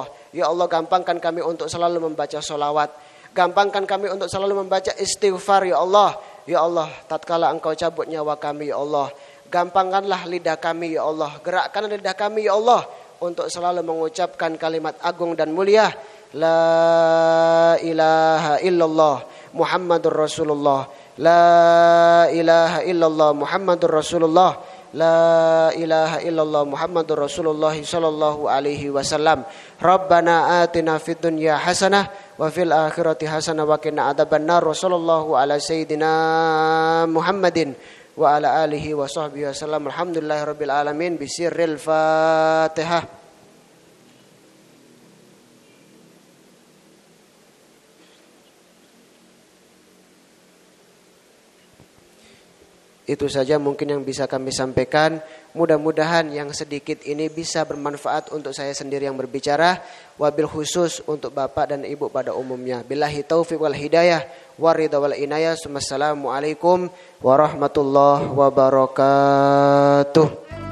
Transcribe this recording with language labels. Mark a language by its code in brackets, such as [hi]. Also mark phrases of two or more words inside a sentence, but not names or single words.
[id] Ya Allah, gampangkan kami untuk selalu membaca sholawat. Gampangkan kami untuk selalu membaca istighfar ya Allah. Ya Allah, tatkala Engkau cabut nyawa kami ya Allah, gampangkanlah lidah kami ya Allah. Gerakkan lidah kami ya Allah untuk selalu mengucapkan kalimat agung dan mulia. [ar] لا إله إلا الله محمد رسول الله. لا إله إلا الله محمد رسول الله. لا إله إلا الله محمد رسول الله صلى الله عليه وسلم. ربنا آتنا في الدنيا حسنة وفي الآخرة حسنة وقنا عذاب النار. صلى الله على سيدنا محمد وعلى آله وصحبه وسلم. الحمد لله رب العالمين. بسر الفاتحة. [id] Itu saja mungkin yang bisa kami sampaikan. Mudah-mudahan yang sedikit ini bisa bermanfaat untuk saya sendiri yang berbicara, [ar] وبالخصوص [id] untuk Bapak dan Ibu pada umumnya. [ar] بالله التوفيق والهداية والرضا والعناية. والسلام عليكم ورحمة الله وبركاته.